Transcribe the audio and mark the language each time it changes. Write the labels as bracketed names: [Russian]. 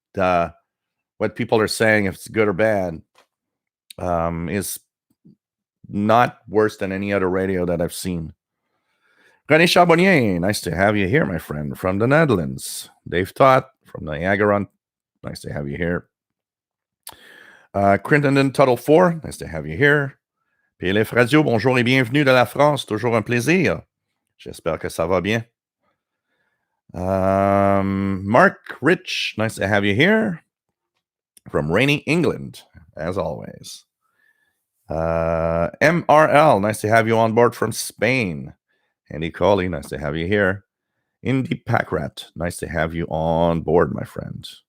[English] What people are saying, if it's good or bad, is not worse than any other radio that I've seen. René Charbonnier, nice to have you here, my friend, from the Netherlands. Dave Todd from Niagara, nice to have you here. Crittenden Tuttle 4, nice to have you here. [French] PLF Radio, bonjour et bienvenue de la France, toujours un plaisir. J'espère que ça va bien. [English] Mark Rich, nice to have you here from rainy England, as always. MRL, nice to have you on board from Spain. Andy Coley, nice to have you here. Indy Packrat, nice to have you on board, my friend.